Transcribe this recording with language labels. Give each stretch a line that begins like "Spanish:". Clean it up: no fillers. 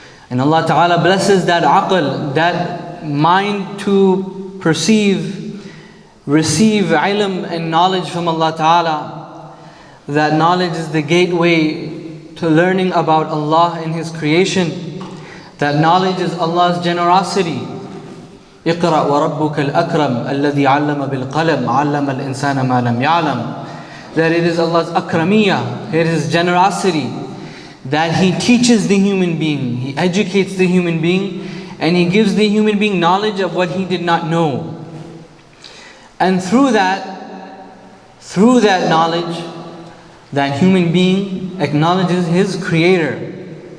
English: And Allah Ta'ala blesses that aql, that mind to perceive, receive ilm and knowledge from Allah Ta'ala. That knowledge is the gateway to learning about Allah and His creation. That knowledge is Allah's generosity.
Arabic: اقرأ وربك الأكرم الذي علم بالقلم علم الإنسان ما لم يعلم.
English: That it is Allah's akramiyah, it is generosity, that He teaches the human being, He educates the human being, and He gives the human being knowledge of what he did not know. And through that knowledge, that human being acknowledges his creator.